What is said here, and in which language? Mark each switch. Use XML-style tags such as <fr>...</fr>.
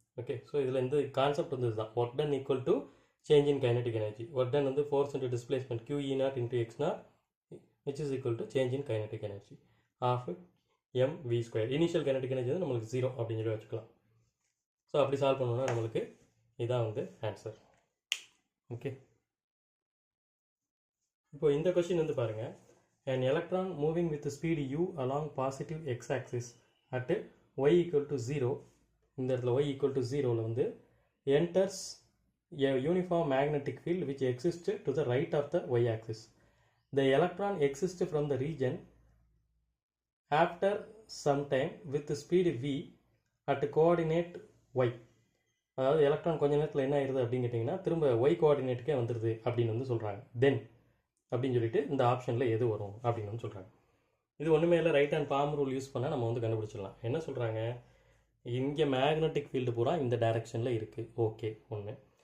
<ta>Okay, so இதில் இந்த concept வந்து இதுதான்,</ta> <en>Work done equal to change in kinetic energy. Work done வந்து force into displacement QE naught into x naught which is equal to change in kinetic energy ½ mv².</en> <ta>Initial kinetic energy வந்து நம்மளுக்கு 0 அப்படின்னு சொல்லி வச்சுக்கலாம். So அப்படி solve பண்ணோம்னா நம்மளுக்கு இதான் வந்து ஆன்சர். ஓகே, இப்போ இந்த கொஸ்டின் வந்து பாருங்கள்,</ta> <en>an electron moving with speed u along positive x axis at y equal to 0,</en> <ta>இந்த இடத்துல</ta> <en>y equal to 0ல வந்து enters a uniform magnetic field which exists to the right of the y axis. The electron exists from the region after some time with speed v at coordinate y.</en> <ta>அதாவது electron கொஞ்ச நேரத்தில் என்ன ஆயிடுது அப்படின்னு கேட்டிங்கன்னா திரும்ப y கோஆர்டினேட்டுக்கே வந்துடுது அப்படின்னு வந்து சொல்கிறாங்க. தென் அப்படின்னு சொல்லிட்டு இந்த ஆப்ஷனில் எது வரும் அப்படின்னு வந்து சொல்கிறாங்க. இது ஒன்றுமே இல்லை, right hand bomb rule use பண்ணால் நம்ம வந்து கண்டுபிடிச்சிடலாம். என்ன சொல்கிறாங்க, இங்கே மேக்னெட்டிக் ஃபீல்டு பூரா இந்த டைரெக்ஷனில் இருக்குது. ஓகே, ஒன்று.</ta>